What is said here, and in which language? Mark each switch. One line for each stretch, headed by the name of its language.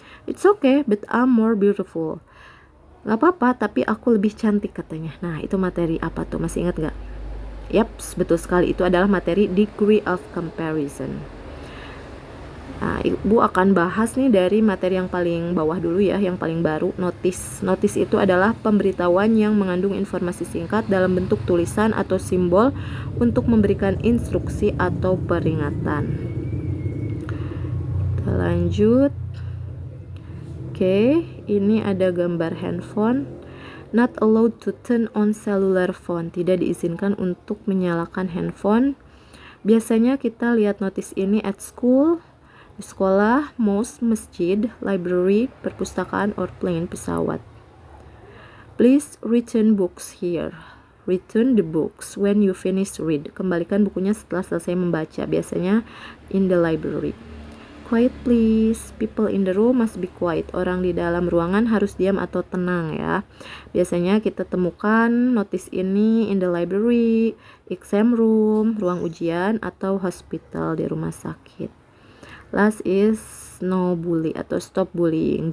English: It's okay, but I'm more beautiful.
Indonesian: Gak apa-apa, tapi aku lebih cantik katanya. Nah, itu materi apa tuh? Masih ingat gak? Yaps, betul sekali, itu adalah materi degree of comparison. Nah, Ibu akan bahas nih dari materi yang paling bawah dulu ya, yang paling baru, notice. Notice itu adalah pemberitahuan yang mengandung informasi singkat dalam bentuk tulisan atau simbol untuk memberikan instruksi atau peringatan. Kita lanjut. Oke, ini ada gambar handphone.
English: Not allowed to turn on cellular phone.
Indonesian: Tidak diizinkan untuk menyalakan handphone. Biasanya kita lihat notis ini
English: at school,
Indonesian: di sekolah,
English: mosque,
Indonesian: masjid,
English: library,
Indonesian: perpustakaan,
English: or plane,
Indonesian: pesawat.
English: Please return books here. Return the books when you finish read.
Indonesian: Kembalikan bukunya setelah selesai membaca. Biasanya
English: in the library. Quiet please, people in the room must be quiet.
Indonesian: Orang di dalam ruangan harus diam atau tenang ya. Biasanya kita temukan notis ini
English: in the library, exam room,
Indonesian: ruang ujian, atau
English: hospital
Indonesian: di rumah sakit.
English: Last is no bully
Indonesian: atau
English: stop bullying.